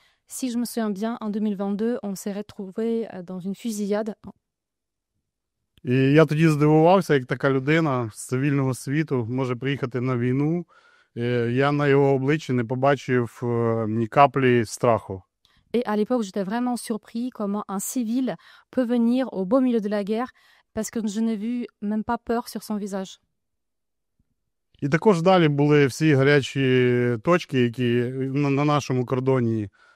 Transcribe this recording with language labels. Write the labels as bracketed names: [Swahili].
[French] Si je me souviens bien, en 2022, on s'est retrouvés dans une fusillade. [Ukrainian] І я тоді здивувався, як така людина з цивільного світу може приїхати на війну. Я на його обличчі не побачив ні каплі страху. [French] Et à l'époque, j'étais vraiment surpris comment un civil peut venir au beau milieu de la guerre parce que je n'ai vu même pas peur sur son visage. [Ukrainian] І також далі були всі гарячі точки, які на нашому кордоні.